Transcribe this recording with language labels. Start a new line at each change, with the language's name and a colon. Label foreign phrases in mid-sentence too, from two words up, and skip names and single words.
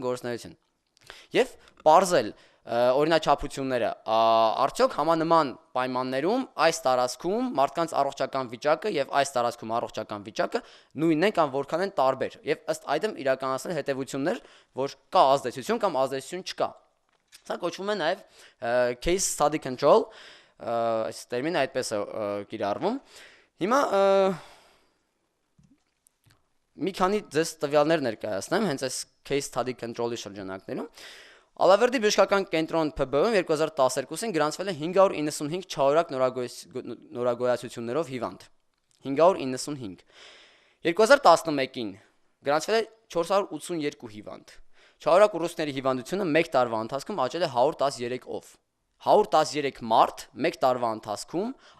Armenian: գործունեություն։ Եվ պարզել օրինաչափությունները, արդյոք համանման պայմաններում այս տարածքում մարդկանց առողջական վիճակը եւ այս տարածքում առողջական վիճակը նույնն են կամ որքան են տարբեր եւ ըստ այդմ իրականացնել հետեւություններ, որ կա ազդեցություն կամ ազդեցություն չկա։ Սա կոչվում է նաեւ
English: case study control,
Armenian: այս տերմինը այդպես է կիրառվում։ Հիմա մի քանի ձեզ տվյալներ ներկայացնեմ հենց այս
English: case study control-
Armenian: ի շրջանակներում։ Ալավերդի բժշկական կենտրոն ՓԲ-ում 2012-ին գրանցվել է 595 չարորակ նորագոյացություններով հիվանդ։ 595։ 2011-ին գրանցվել է 482 հիվանդ։ Չարորակ ուռուցքների հիվանդությունը 1 տարվա ընթացքում աճել է 113-ով։ 113 մարդ 1 տարվա ընթացքում